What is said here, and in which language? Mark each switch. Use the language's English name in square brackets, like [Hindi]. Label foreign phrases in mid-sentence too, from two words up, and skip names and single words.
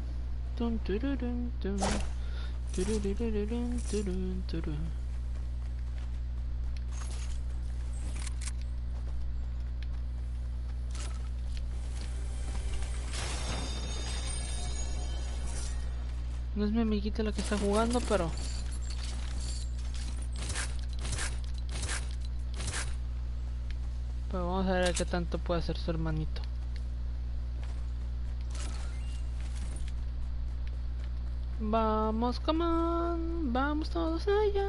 [Spanish] Dun, tururun, dun. Turururun, turun, turun. No es mi amiguita la que está jugando, pero vamos a ver qué tanto puede hacer su hermanito. Vamos, [English] come on, [Spanish] vamos todos allá.